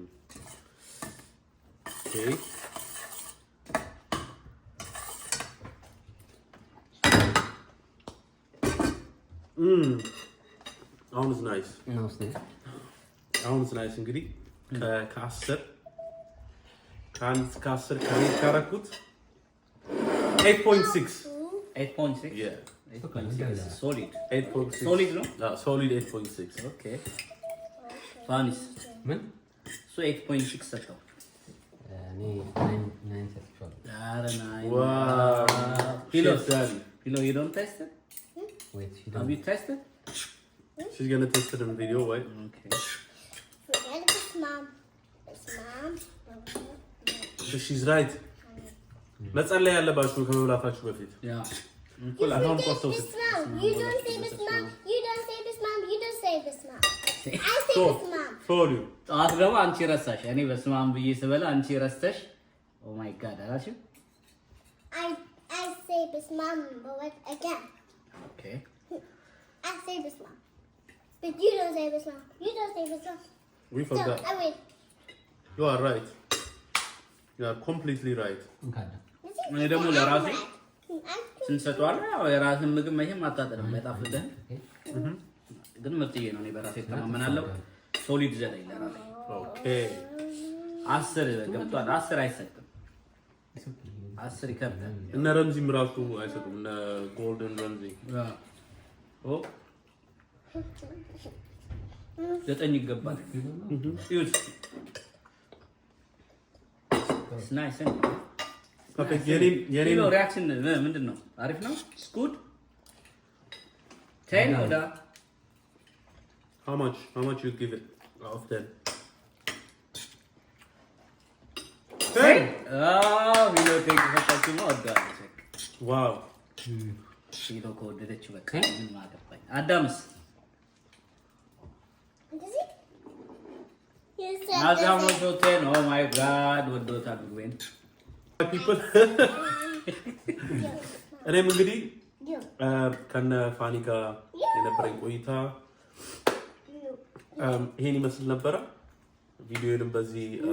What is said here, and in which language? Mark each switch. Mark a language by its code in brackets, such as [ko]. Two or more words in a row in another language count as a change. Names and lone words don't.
[am] ኦኬ አሁንስ ናይስ እንግዲህ ከ10 ከአንድ እስከ 10 ከሬት ካረኩት 8.6 yeah [en] 8.6 solid 8.6 [am] solid ነው [en] solid 8.6 [am] ኦኬ ፋኒስ ምን so 8.6 ሰጠው እኔ 9 ሰጥቻለሁ ኧረ ናይስ [en] wow Pilo, you don't taste it? wait she Have you tasted? she's gonna taste it in the video right Okay. Forget this, Mom. It's Mom. so she's right [am] መጸለይ ያለባችሁ ከመብላታችሁ በፊት [en] Yeah. You forget this, Mom. You don't say this, Mom. You don't say this, Mom. You don't say this, Mom. I say so this, Mom. for you [am] ጠዋት ደግሞ አንቺ ረሳሽ እኔ በስማም ብዬ ስበላ አንቺ ረስተሽ [en] oh my god [am] አላልሽም? [en] I say this, Mom, but what again? Okay. I say this, Mom. But you don't say this, Mom. You don't say this, Mom. we So, forgot I win. you are right you are completely right [am] እኔ ደግሞ ለራሴ ስንሰጠዋል ያው የራስን ምግብ መቼም አታጠርም አይጣፍጥህም ግን ምርጥዬ ነው እኔ በራሴ ተማመናለሁ ሶሊድ ዘጠኝ ለራሴ ኦኬ 10 ገብቷል 10 አይሰጥም 10 ይከብዳል እነ ረምዚም ራሱ አይሰጡም እነ ጎልደን ረምዚ ኦ 9 ይገባል ይሁት ስናይስ ፐርፌክት የኔ ሪአክሽን ምንድነው አሪፍ ነው ስኩድ 10 ወዳ [en] how much you give it out of 10 Hey! [am] ቪዲዮ ቴክ ፈታችሁ ነው አዳም ዋው ቪዲዮ ከወደደች በቃ ምን ማገባኝ አዳምስ [en] Does it? You said [am] አዳም [en] this. [am] ሾቴን [en] oh my god [am] ወዶታል ምግቤን people እኔም እንግዲህ ከነ ፋኒ ጋር የነበረኝ ቆይታ ይሄን ይመስል ነበረ። ቪዲዮዬንም በዚህ